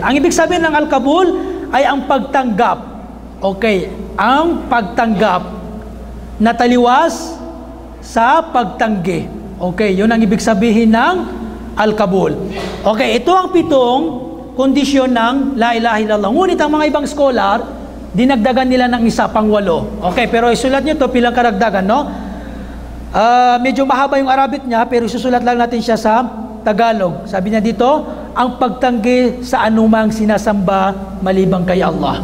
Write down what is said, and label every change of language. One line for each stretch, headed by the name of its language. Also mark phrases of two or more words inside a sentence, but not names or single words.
Filipino: Ang ibig sabihin ng Al-Qabul ay ang pagtanggap. Okay, ang pagtanggap na taliwas sa pagtanggi. Okay, yun ang ibig sabihin ng Al-Qabul. Okay, ito ang pitong kondisyon ng
Arabic: لا إله إلا الله.
Filipino: Ngunit ang mga ibang scholar, dinagdagan nila ng isa pang 8. Okay, pero isulat nyo ito bilang karagdagan, no? Medyo mahaba yung Arabic niya, pero isusulat lang natin siya sa Tagalog. Sabi niya dito, ang pagtanggi sa anumang sinasamba malibang kay Allah.